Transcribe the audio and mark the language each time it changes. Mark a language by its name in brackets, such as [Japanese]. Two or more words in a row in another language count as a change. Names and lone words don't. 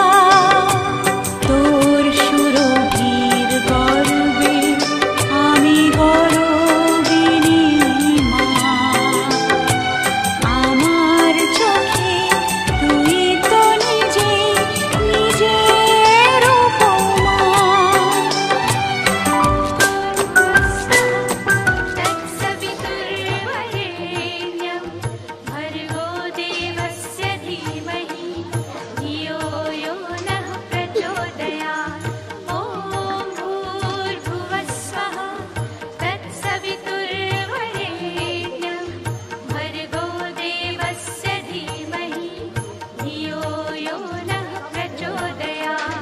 [Bangla] তোর সুরভির গর্বে আমি গর্বিনী মা, আমার চোখে তুই তো নিজে নিজের উপমা। [Sanskrit] तत्सवितुर्वरेण्यं भर्गो देवस्य धीमहि धियो यो नः प्रचोदयात्। ॐ भूर्भुवः स्वः तत्सवितुर्वरेण्यं भर्गो देवस्य धीमहि धियो यो नः प्रचोदयात्।